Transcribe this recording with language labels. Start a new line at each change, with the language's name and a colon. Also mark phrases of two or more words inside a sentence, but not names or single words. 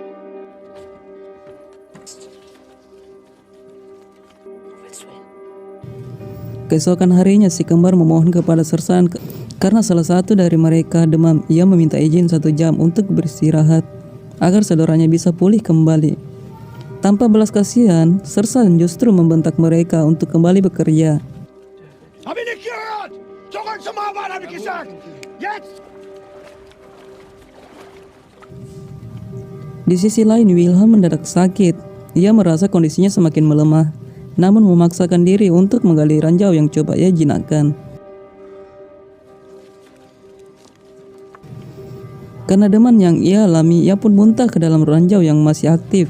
Indonesian: Keesokan harinya si kembar memohon kepada Sersan karena salah satu dari mereka demam. Ia meminta izin 1 jam untuk beristirahat agar saudaranya bisa pulih kembali. Tanpa belas kasihan, Sersan justru membentak mereka untuk kembali bekerja.
German: Hab ich nicht gehört! Zurück zum Arbeit, hab ich gesagt! Jetzt!
Indonesian: Di sisi lain, Wilhelm mendadak sakit. Ia merasa kondisinya semakin melemah, namun memaksakan diri untuk menggali ranjau yang coba ia jinakkan. Karena demam yang ia alami, ia pun muntah ke dalam ranjau yang masih aktif.